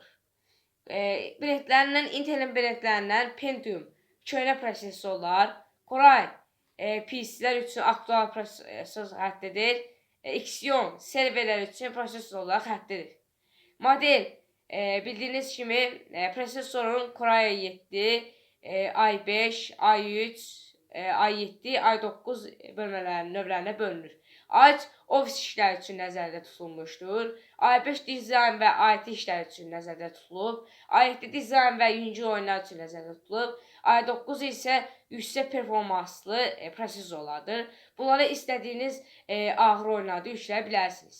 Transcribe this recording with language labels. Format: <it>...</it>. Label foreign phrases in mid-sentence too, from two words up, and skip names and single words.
<az>Brendlərindən Intelin brendlərindən Pentium, köhnə prosesorlar, Koray, PC-lər üçün aktual prosesor xəttidir. Xeon, serverlər üçün prosesorlar xəttidir. Model, bildiyiniz kimi prosesorun Koray i7, i5, i3, i7, i9 növlərinə bölünür. i3 ofis işləri üçün nəzərdə tutulmuşdur. i5 dizayn və IT işləri üçün nəzərdə tutulub. i7 dizayn və yüngül oyunlar üçün nəzərdə tutulub. i9 isə yüksək performanslı prosesorlardır. Bunları istədiyiniz ağır oyunlarda yükləyə bilərsiniz.</az>